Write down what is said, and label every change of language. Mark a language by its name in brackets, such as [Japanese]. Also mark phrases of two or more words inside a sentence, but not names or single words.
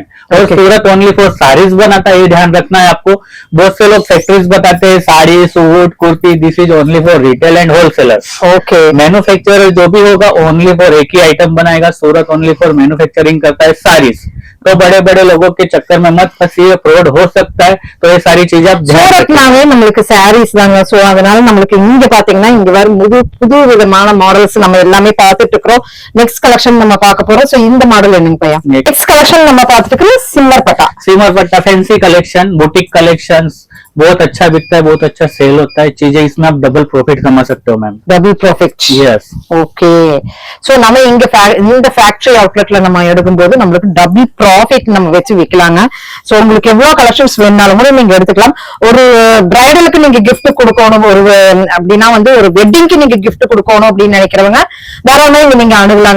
[Hindi] और सूरत [English] only for [Hindi] साड़ीज बनाता है, ये ध्यान रखना है आपको। बहुत से लोग फैक्ट्रीज बताते हैं साड़ी सूट कुर्ती, [English] this is only for retail and wholesaler. [Hindi] ओके, मैन्युफैक्चरर जो भी होगा [English] only for [Hindi] एक ही आइटम बनाएगा। सूरत [English] only for manufacturing [Hindi] करता है साड़ीज। तो बड़े बड़े लोगों के चक्कर में मत फंसिए, फ्रॉड हो सकता है। तो ये सारी चीजें आप ध्यान रखिए। [Tamil] சூரத்னாவே நம்மளுக்கு சாரீஸ் தாங்க. சோ அதனால நம்மளுக்கு இங்க பாத்தீங்கன்னா இங்க வர புது விதமான மாடல்ஸ் நம்ம எல்லாமே பார்த்துட்டு இருக்கோம். [English] next collection [Tamil] நம்ம பார்க்க போறோம். சோ இந்த மாடல் என்னங்க பையா? [English] next collection [Tamil] நம்ம பார்த்துட்டு இருக்கோம் सिमर पट्टा। [Hindi] सिमर पट्टा [English] fancy collection, boutique collections [Hindi] बहुत अच्छा बिकता है, बहुत अच्छा सेल होता है। चीजें इसमें आप [English] double profit [Hindi] कमा सकते हो मैम। [English] double profit, यस। [Tamil] ஓகே, சோ நம்ம இங்க இந்த ஃபேக்டரி அவுட்லெட்ல நம்ம எடுக்கும்போது நம்மளுக்கு [English] double profit [Tamil] நம்ம வச்சு விக்கலாங்க. சோ உங்களுக்கு எவ்வளவு கலெக்ஷன்ஸ் வேணாலும் கூட நீங்க எடுத்துக்கலாம். ஒரு பிரைடலுக்கு நீங்க gift கொடுக்கணும், ஒரு அப்படின்னா வந்து ஒரு வெட்டிங்க்கு நீங்க gift கொடுக்கணும் அப்படின்னு நினைக்கிறவங்க தாராளமா இங்க நீங்க அணுகலாங்க.